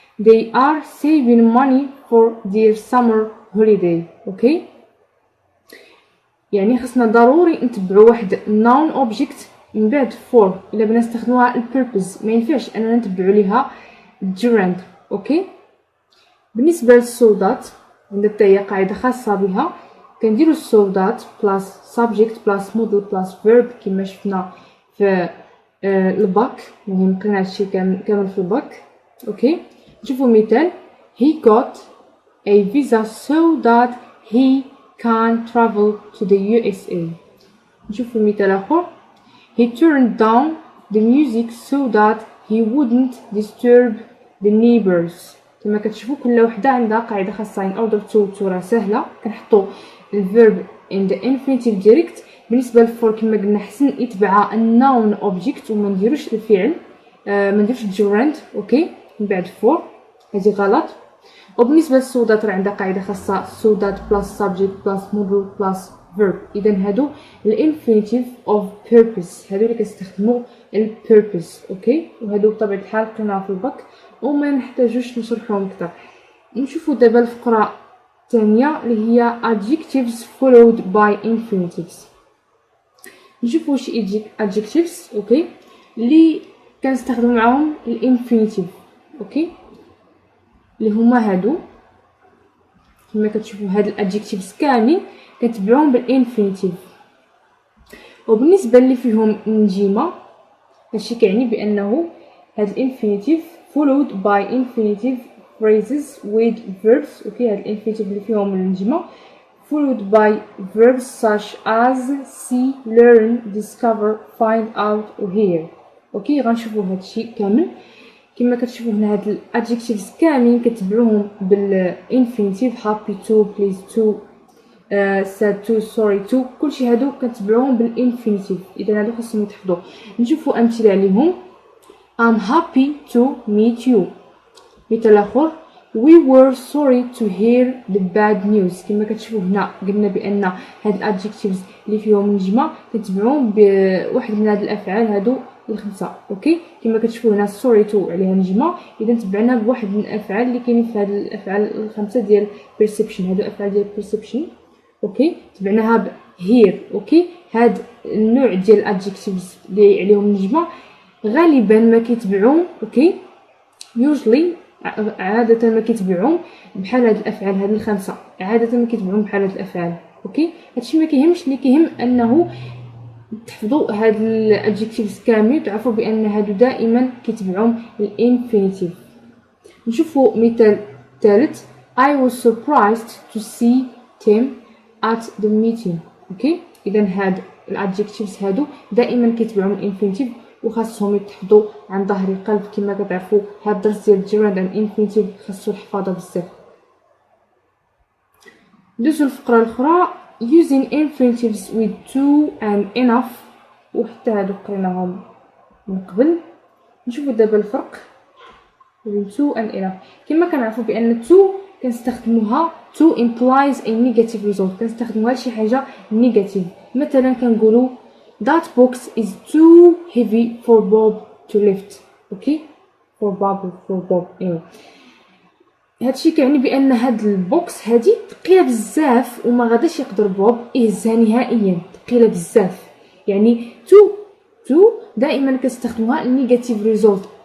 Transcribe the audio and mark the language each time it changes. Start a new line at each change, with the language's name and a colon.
English: They are saving money for their summer holiday okay.
Arabic: يعني خصنا ضروري نتبعوا واحد noun object من بعد for. الا بغينا نستخدموها البيربز ما ينفعش اننا نتبعوا ليها gerund اوكي. بالنسبه للسو ذات عندنا حتى هي قاعده خاصه بها. كنديروا السو ذات بلاس subject بلاس modal بلاس verb كما شفنا في الباك. المهم قرينا هادشي كامل في الباك اوكي. نشوفوا مثال
English: he got a visa so that he can travel to the USA.
Arabic: نشوفوا مثال آخر
English: he turned down the music so that he wouldn't disturb the neighbors.
Arabic: كما كتشوفوا كل وحده عندها قاعده خاصه.
English: in order to
Arabic: راه سهله، كنحطوا
English: الverb in the infinitive direct.
Arabic: بالنسبه للفور كما قلنا حسن يتبع الnoun object وما نديروش الفعل، ما نديروش gerund اوكي من بعد for، هذه غلط. وبالنسبه للسودات راه عندها قاعده خاصه سودات بلس subject بلس modal بلس verb. اذا هادو الانفينيتيف اوف purpose، هادو اللي كنستخدموا البيربز اوكي. وهادو بطبيعه الحال قلنا في الباك وما نحتاجوش نشرحهم اكثر. نشوفوا دابا الفقره الثانيه اللي هي
English: adjectives followed by infinitives.
Arabic: نشوفوا شي adjectives اوكي اللي كنستخدموا معاهم الانفينيتيف اوكي، اللي هما هادو كما كتشوفوا. هاد الادجكتيفز كاملين كنتبعوهم بالانفينيتيف. وبالنسبه اللي فيهم نجيمه هادشي كيعني بانه هاد الانفينيتيف
English: followed by infinitive phrases with verbs
Arabic: اوكي. هاد الانفينيتيف اللي فيهم النجيمه
English: followed by verbs such as see, learn, discover, find out و hear okay.
Arabic: غنشوفوا هادشي كامل كما كتشوفوا هنا. هاد الادجكتيفز كاملين كتبعوهم بالانفينيتيف
English: happy to, pleased to, sad to, sorry to،
Arabic: كلشي هادو كتبعوهم بالانفينيتيف. اذا هادو خاصهم يتحفظوا. نشوفوا امثله عليهم.
English: I'm happy to meet you.
Arabic: مثال آخر
English: we were sorry to hear the bad news.
Arabic: كما كتشوفوا هنا قلنا بأن هاد الادجكتيفز اللي فيهم نجمة كنتبعوهم بواحد من هاد الأفعال هادو الخمسة. اوكي كما كتشوفوا هنا sorry to عليها نجمة، إذا تبعنا بواحد من الأفعال اللي كاينين في هاد الأفعال الخمسة ديال perception. هادو أفعال ديال perception. اوكي تبعناها ب here. اوكي هاد النوع ديال الادجكتيفز اللي عليهم نجمة غالبا ما كيتبعوهم. اوكي usually عادة ما كيتبعوهم بحال هاد الافعال هاد الخمسه، عادة ما كيتبعوهم بحال هاد الافعال. اوكي هادشي ما كيهمش، اللي كيهم انه تحفظوا هاد الادجكتيفز كامل، تعرفوا بان هادو دائما كيتبعوهم الانفينيتيف. نشوفوا مثال ثالث
English: I was surprised to see Tim at the meeting.
Arabic: اوكي اذا هاد الادجكتيفز هادو دائما كيتبعوهم الانفينيتيف وخاصهم يتحفظوا عن ظهر القلب. كما كتعرفوا هاد الدرس ديال الجيرند اند انفينيتيف خاصو الحفاظه بزاف. ندوزو الفقره الاخرى
English: using infinitives with to and enough،
Arabic: وحتى هادو قريناهم من قبل. نشوفوا دابا الفرق بين to and enough. كما كنعرفوا بان to كنستخدموها
English: to implies a negative result،
Arabic: كنستخدموها لشي حاجه نيجاتيف. مثلا كنقولوا
English: that box is too heavy for Bob to lift. okay for Bob
Arabic: ايوا هادشي كيعني بان هاد البوكس هادي ثقيله بزاف وما غاداش يقدر بوب يهزها نهائيا، ثقيله بزاف. يعني to دائما كنستخدموها نيجاتيف ريزولت.